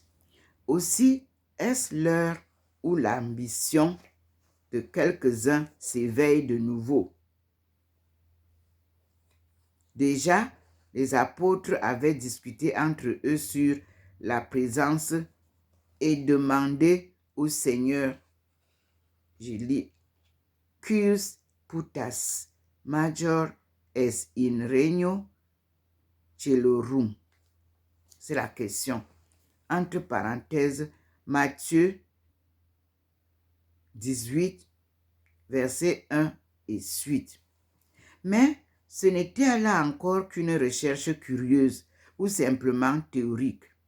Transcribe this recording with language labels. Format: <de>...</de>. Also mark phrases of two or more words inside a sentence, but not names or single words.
<fr>Aussi, est-ce l'heure où l'ambition de quelques-uns s'éveille de nouveau? Déjà, les apôtres avaient discuté entre eux sur la présence et demandé au Seigneur, je lis,</fr> <la>Cus putas major es in regno celorum.</la> <fr>C'est la question. Entre parenthèses, Matthieu 18, versets 1 et suite. Mais ce n'était là encore qu'une recherche curieuse ou simplement théorique.</fr>